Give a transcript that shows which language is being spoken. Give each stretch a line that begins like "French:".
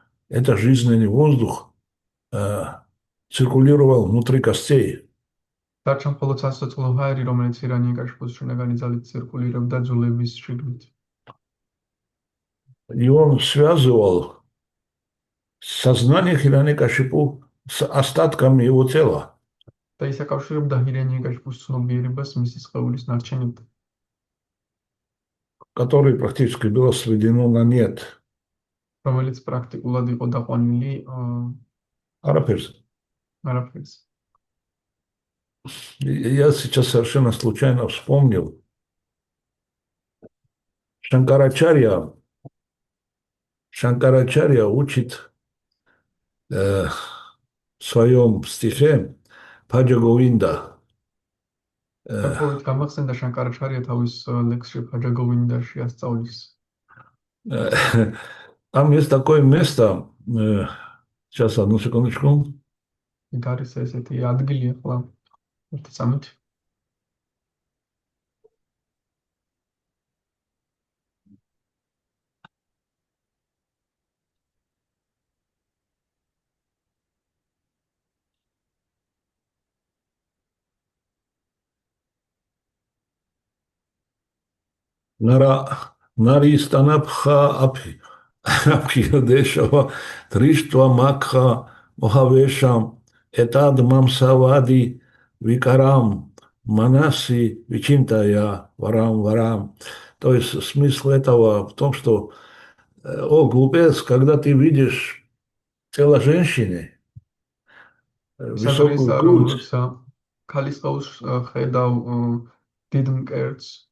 Russian: Это жизненный воздух циркулировал внутри костей.
Georgian: დარჩა მხოლოდ სასოწყლო ჰაერი, რომელიც ირანიაკაშიფუს შინაგანი ძალით ცირკულირებდა ძვლების შიგნით.
Russian: И он связывал сознание Хираньякашипу с остатками его тела,
Georgian: და ის აკავშირებდა ირანიაკაშიფუს ცნობიერებას მისი სხეულის ნარჩენებთან,
Russian: которое практически было сведено на нет.
Georgian: რომელიც პრაქტიკულად იყო დაყვანილი Арапирс. არაფერს.
Russian: Я сейчас совершенно случайно вспомнил. Шанкарачарья Шанкарачарья учит в своем стихе Бхаджа Говинда.
Georgian: გაფრთხილებით გამახსენდა შანკარაჩარია თავის ლექსში ბაჯა გოვინდაში ასწავლის.
Russian: Там есть такое место, сейчас, одну секундочку.
Georgian: იქ არის ესეთი ადგილი ახლა ერთი წამით.
Sanskrit: Нари станапха абхидешава триштва макха мохавешам этад мамсавади викарам манаси вичинтая варам.
Russian: То есть смысл этого в том, что, о, глупец, когда ты видишь тело женщины,
Georgian: ის არის
Russian: высокую
Georgian: რომ
Russian: грудь,
Georgian: როცა ქალის ყავს ხედავ დიდ მკერდს,